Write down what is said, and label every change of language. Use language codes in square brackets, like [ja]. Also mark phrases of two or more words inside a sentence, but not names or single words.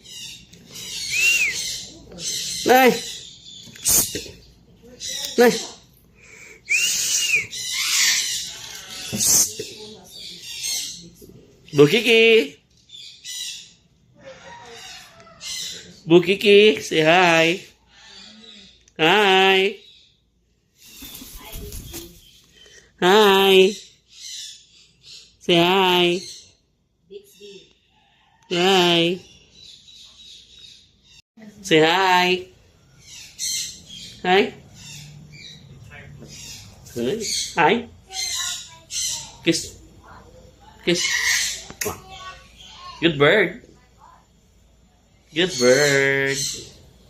[vi] Này. Này. [en] Bukiki. Bukiki, say hi. Hi. Hi. Say hi. Hi. Say hi. Hi. Hi. Kiss. Kiss. Good bird. Good bird.